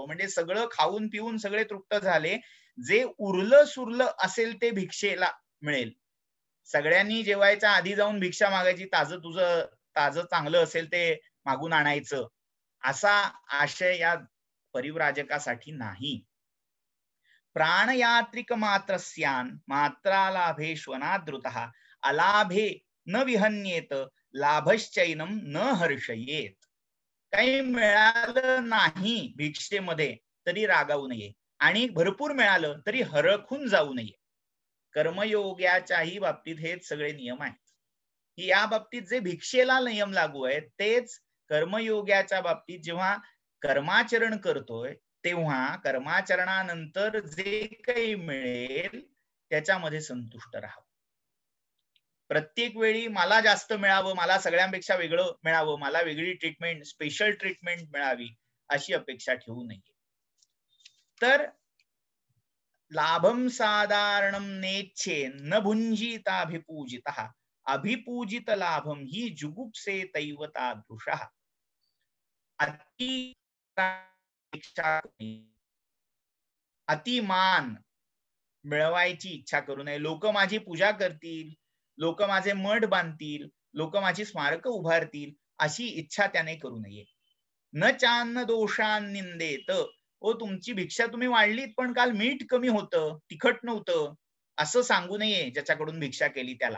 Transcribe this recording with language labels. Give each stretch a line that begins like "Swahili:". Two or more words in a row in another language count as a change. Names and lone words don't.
Marathi: म्हणजे सगळं खाऊन पिऊन सगळे तृप्त झाले, जे उरलं सुरलं असेल ते भिक्षेला मिळेल. सगळ्यांनी जेवायच्या आधी जाऊन भिक्षा मागायची, ताजं तुझं ताजं चांगलं असेल ते मागून आणायचं, असा आशय या परिव्राजकासाठी नाही.
Sanskrit: प्राणयात्रिक मात्रस्यान मात्रालाभे श्वनादृतः अलाभे न विहन्येत लाभश्चैनम न हर्षयेत.
Marathi: काही मिळालं नाही भिक्षेमध्ये तरी रागावू नये, आणि भरपूर मिळालं तरी हरखून जाऊ नये. कर्मयोगाच्याही बाबतीत हेच सगळे नियम आहेत. की या बाबतीत जे भिक्षेला नियम लागू आहेत तेच कर्मयोगाच्या बाबतीत जेव्हा कर्माचरण करतोय तेव्हा कर्माचरणानंतर जे काही मिळेल त्याच्यामध्ये संतुष्ट राहावं. प्रत्येक वेळी मला जास्त मिळावं, मला सगळ्यांपेक्षा वेगळं मिळावं, मला वेगळी ट्रीटमेंट,
English: special treatment
Marathi: मिळावी, अशी अपेक्षा ठेवू नये.
Sanskrit: तर लाभम साधारणम नेच्छे न भुंजिताभिपूजितः अभिपूजित लाभम ही जुगुप्से तैव तादृशः.
Marathi: अतिमान मिळवायची इच्छा करू नये. लोक माझी पूजा करतील, लोक माझे मठ बांधतील, लोक माझी स्मारक उभारतील, अशी इच्छा त्याने करू नये.
Sanskrit: न चान्न दोषान निंदेत,
Marathi: ओ तुमची भिक्षा तुम्ही वाढलीत पण काल मीठ कमी होतं, तिखट नव्हतं, असं सांगू नये ज्याच्याकडून भिक्षा केली त्याला.